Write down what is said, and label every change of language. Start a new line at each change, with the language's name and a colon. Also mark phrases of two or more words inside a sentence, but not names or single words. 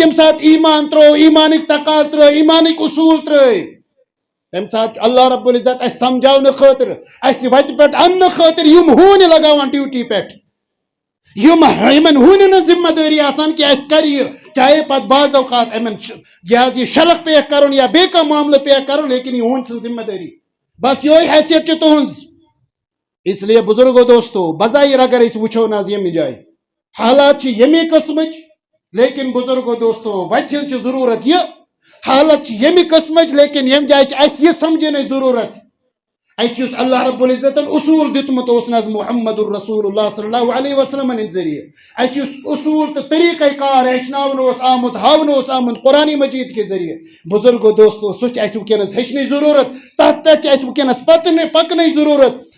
Kashmiri: ییٚمہِ ساتہٕ ایمان ترٛوو ایمانٕکۍ تقاض ترٛٲے ایمانٕکۍ اصوٗل ترٛٲے تمہِ ساتہٕ چھُ اللہ رب العزت اَسہِ سمجھاونہٕ خٲطرٕ اَسہِ وتہِ پٮ۪ٹھ اننہٕ خٲطرٕ یِم ہوٗنۍ لگاوان ڈیوٹی پٮ۪ٹھ یِمن ہوٗنٮ۪ن ہٕنٛز ذمہ دٲری آسان کہ اَسہِ کر یہِ چاہے پتہٕ بعض اوقات یِمن یہ حظ یہِ شلق پیک کرُن یا بیٚیہِ کانٛہہ معاملہٕ پیک کرُن لیکن یہِ ہوٗنۍ سٕنٛز ذمہ دٲری بس یہے حیثیت چھِ تُہنٛز اس لیے بزرگو دوستو بظاہر اگر أسۍ وٕچھو نہ حظ ییٚمہِ جایہِ حالات چھِ ییٚمے قٕسمٕچ لیکن بزرگو دوستو وتہِ ہٕنٛز چھِ ضروٗرت یہِ حالت چھِ ییٚمہِ قٕسمٕچ لیکن ییٚمہِ جایہِ چھِ اَسہِ یہِ سمجھنٕچ ضروٗرت اَسہِ یُس اللہ رب العزتن اصوٗل دیُتمُت اوس نہ حظ محمد الرسول اللہ
Arabic: صلی اللہ علیہ وسلم
Kashmiri: ہٕنٛدِ ذٔریعہٕ اَسہِ یُس اصوٗل تہٕ طریٖقے کار ہیٚچھناونہٕ اوس آمُت ہاونہٕ اوس آمُت قرآنِ مجیٖد کہِ ذٔریعہٕ بزرگو دوستو سُہ چھِ اَسہِ ونکیٚنس ہیٚچھنٕچ ضروٗرت تتھ پٮ۪ٹھ چھِ اَسہِ ونکیٚنس پکنٕچ ضروٗرت